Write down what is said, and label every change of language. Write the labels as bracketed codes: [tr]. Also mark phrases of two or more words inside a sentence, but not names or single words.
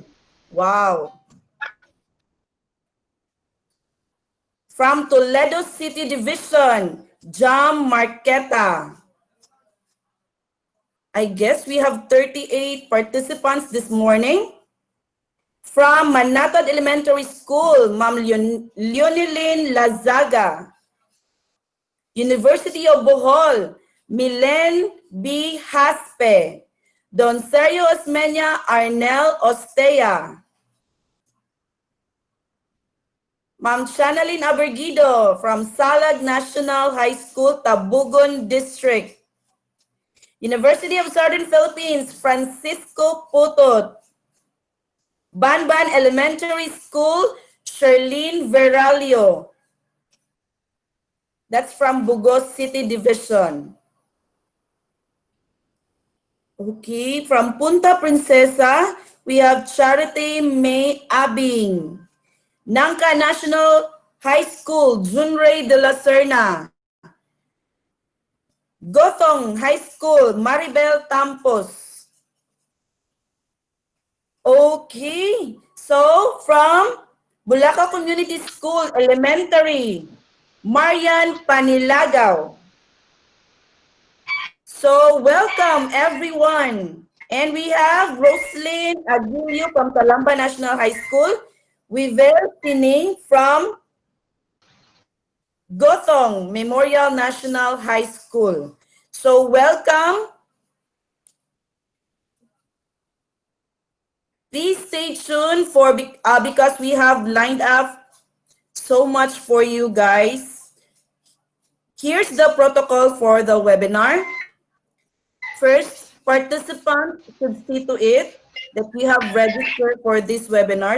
[en] Wow. From Toledo City Division, Jam Marqueta. I guess we have 38 participants this morning. From Manatad Elementary School, Ma'am Leonilyn Lazaga. University of Bohol, Milen B. Haspe. Don Sergio Osmeña Arnel Ostea. Ma'am Chanalyn Abergido from Salag National High School, Tabugon District. University of Southern Philippines, Francisco Putot. Banban Elementary School, Sherlyn Veralio. That's from Bugos City Division. Okay, from Punta Princesa, we have Charity May Abing. Nangka National High School, Junrey de la Serna. Gothong High School, Maribel Tampos. Okay, so from Bulaca Community School Elementary, Marian Panilagaw. So welcome everyone. And we have Roslyn Aguilio from Calamba National High School. Wivel Tining from Gothong Memorial National High School. So welcome. Please stay tuned for because we have lined up so much for you guys. Here's the protocol for the webinar. First, participants should see to it that you have registered for this webinar.